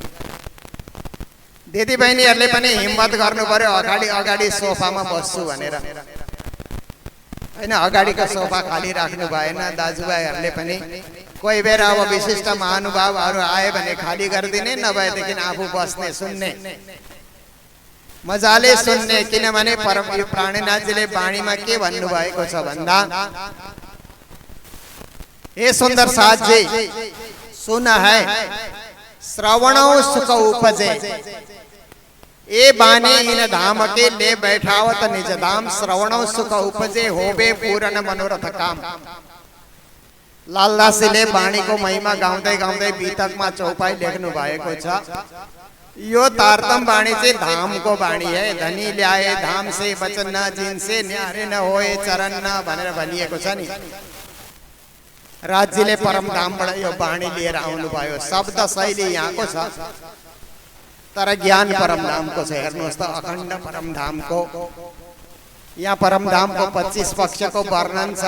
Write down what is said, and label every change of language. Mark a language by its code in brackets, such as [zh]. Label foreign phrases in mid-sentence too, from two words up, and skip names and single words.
[ne] दिदी बहिनीहरुले पनि हिम्मत गर्नु पर्यो, अगाडि अगाडि सोफामा बस्छु भनेर हैन, अगाडिको सोफा खाली राख्नु भएन। दाजुभाइहरुले पनि कोही बेला अब विशिष्ट महानुभावहरु आए भने खाली गर्दिने, नभएदेखि आफू बस्ने, सुन्ने, मजाले सुन्ने। किनभने परम प्राणनाथजीले वाणीमा के भन्नु भएको छ भन्दा, [hi] हे सुंदर साथ जी सुना है श्रवणों सुख उपजे, ए बानी इन धाम के ले बैठावत निज धाम श्रवणो सुख उपजे होबे पूर्ण मनोरथ काम। [ne] लालदासीले बाणीको महिमा गाउँदै गाउँदै बीतकमा चौपाई लेख्नु भएको छ। यो तारतम बाणी चाहिँ धामको बाणी है। [hi] धनी ल्याए धाम से वचन न जिनसे न्यारे न होए चरण न [ne] भनेर भनिएको छ नि। राज्यले परम धामबाट यो बाणी लिएर आउनु भयो। शब्द शैली यहाँको छ तर ज्ञान परम धामको छ। हेर्नुहोस् त अखण्ड परम धामको यहाँ परम धामको 25 पक्षको वर्णन छ।